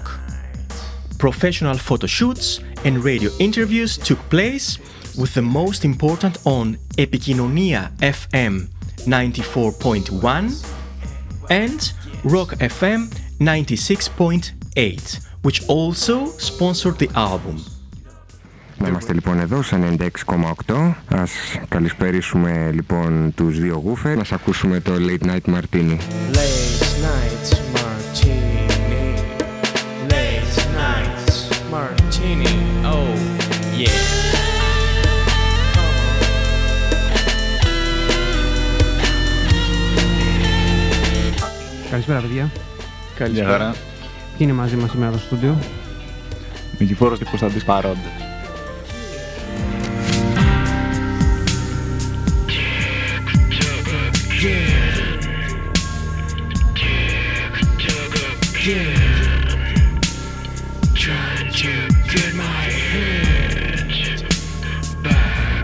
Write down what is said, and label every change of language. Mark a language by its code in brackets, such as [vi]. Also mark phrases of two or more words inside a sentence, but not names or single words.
[en] Professional photo shoots and radio interviews took place, with the most important on Epikinonia FM 94.1 and Rock FM 96.8, which also sponsored the album. [el] Να είμαστε λοιπόν εδώ σε 96,8. Ας καλησπερίσουμε λοιπόν τους δύο Woofer. Να ακούσουμε το Late Night Martini. Late Night Martini. Late Night Martini. [en] Oh, yeah. [el] Καλησπέρα παιδιά. Καλησπέρα. Ποιοι είναι μαζί μας σήμερα στο στούντιο? Νικηφόρος και Κωνσταντής παρόντες. [en] Yeah. again, trying to get my head back.